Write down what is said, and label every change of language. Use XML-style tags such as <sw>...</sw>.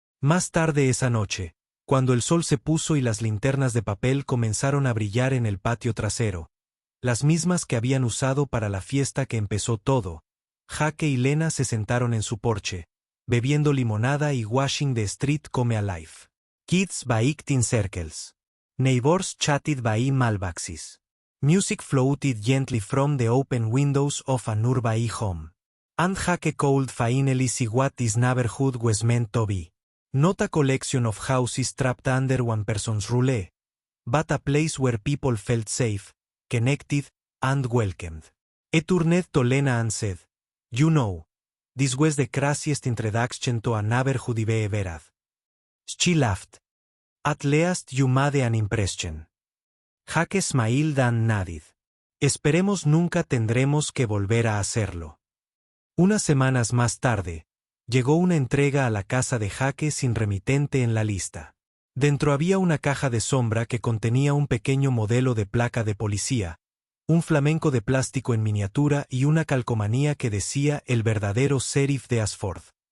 <es>Más tarde esa noche, cuando el sol se puso y las linternas de papel comenzaron a brillar en el patio trasero, las mismas que habían usado para la fiesta que empezó todo, Jake y Lena se sentaron en su porche, bebiendo limonada y</es> <en>watching the street come alive. Kids baked in circles. Neighbors chatted by mailboxes. Music floated gently from the open windows of a nearby home. And Jake could finally see what this neighborhood was meant to be. Not a collection of houses trapped under one person's rule, but a place where people felt safe, connected, and welcomed. He turned to Lena and said, you know, this was the craziest introduction to a neighborhood I've ever had. She laughed. At least you made an impression. Jake smiled and nodded.</en> <es>Esperemos nunca tendremos que volver a hacerlo. Unas semanas más tarde, llegó una entrega a la casa de Jake sin remitente en la lista. Dentro había una caja de sombra que contenía un pequeño modelo de placa de policía, un flamenco de plástico en miniatura y una calcomanía que decía el verdadero sheriff de Ashford.</es>